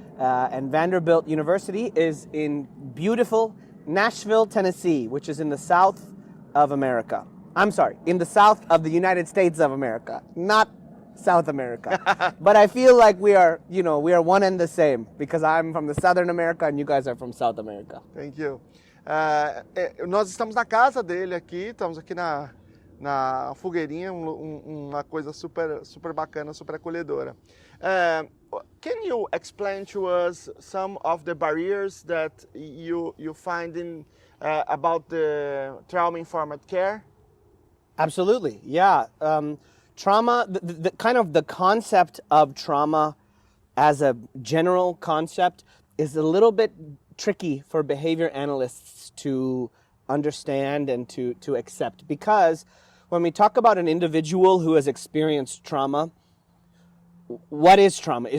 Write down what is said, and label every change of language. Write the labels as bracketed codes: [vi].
[en] And Vanderbilt University is in beautiful Nashville, Tennessee, which is in the south of America. I'm sorry, in the south of the United States of America, not South America. But I feel like we are one and the same, because I'm from the Southern America and you guys are from South America. Thank you. [pt] Nós estamos na casa dele aqui, estamos aqui na fogueirinha, uma coisa super bacana, super acolhedora. [en] Can you explain to us some of the barriers that you find about the trauma-informed care? Absolutely, yeah. Trauma, the kind of the concept of trauma as a general concept is a little bit tricky for behavior analysts to understand and to accept, because when we talk about an individual who has experienced trauma, what is trauma?